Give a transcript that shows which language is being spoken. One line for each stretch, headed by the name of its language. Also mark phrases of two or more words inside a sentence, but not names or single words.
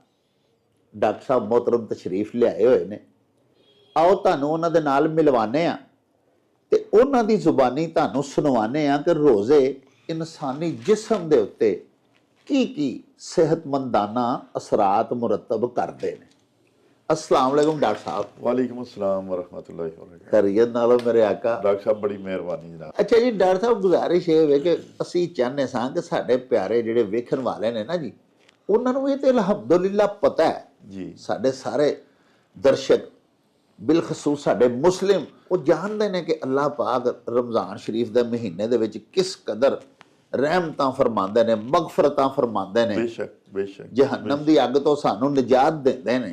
Punjabi: ਡਾਕਟਰ ਸਾਹਿਬ ਮੁਹਤਰਮ ਤਸ਼ਰੀਫ ਲਿਆਏ ਹੋਏ ਨੇ, ਆਓ ਤੁਹਾਨੂੰ ਉਹਨਾਂ ਦੇ ਨਾਲ ਮਿਲਵਾਨੇ ਆ ਤੇ ਉਹਨਾਂ ਦੀ ਜ਼ੁਬਾਨੀ ਤੁਹਾਨੂੰ ਸੁਣਵਾਨੇ ਆ ਕਿ ਰੋਜ਼ੇ ਇਨਸਾਨੀ ਜਿਸਮ ਦੇ ਉੱਤੇ ਕੀ ਸਿਹਤਮੰਦਾਨਾ ਅਸਰਾਤ ਮੁਰਤਬ ਕਰਦੇ ਨੇ।
Arabic: السلام عليكم डॉक्टर साहब। وعليكم السلام ورحمة الله وبركاته.
Punjabi: ਖ਼ੈਰੀਅਤ ਨਾਲੋ ਮੇਰੇ ਆਕਾ। ਡਾਕਟਰ ਸਾਹਬ ਬੜੀ ਮਿਹਰਬਾਨੀ ਜਨਾਬ। ਅੱਛਾ ਜੀ ਡਾਕਟਰ ਸਾਹਬ ਗੁਜ਼ਾਰਿਸ਼ ਇਹ ਵੇ ਕਿ ਅਸੀਂ ਚਾਹੁੰਦੇ ਸਾਂ ਕਿ ਸਾਡੇ ਪਿਆਰੇ ਜਿਹੜੇ ਵੇਖਣ ਵਾਲੇ ਨੇ ਨਾ ਜੀ, ਉਹਨਾਂ ਨੂੰ ਇਹ ਤੇ ਅਲਹਮਦੁਲਿਲਾ ਪਤਾ ਹੈ ਜੀ, ਸਾਡੇ ਸਾਰੇ ਦਰਸ਼ਕ ਬਿਲਖਸੂਸ ਸਾਡੇ ਮੁਸਲਿਮ ਉਹ ਜਾਣਦੇ ਨੇ ਕਿ ਅੱਲਾਹ ਪਾਕ ਰਮਜ਼ਾਨ ਸ਼ਰੀਫ ਦੇ ਮਹੀਨੇ ਦੇ ਵਿੱਚ ਕਿਸ ਕਦਰ ਰਹਿਮਤਾਂ ਫਰਮਾਉਂਦੇ ਨੇ, ਮਗਫਰਤਾਂ ਫਰਮਾਉਂਦੇ ਨੇ, ਬੇਸ਼ੱਕ ਜਹੰਨਮ ਦੀ ਅੱਗ ਤੋਂ ਸਾਨੂੰ ਨਿਜਾਤ ਦਿੰਦੇ ਨੇ।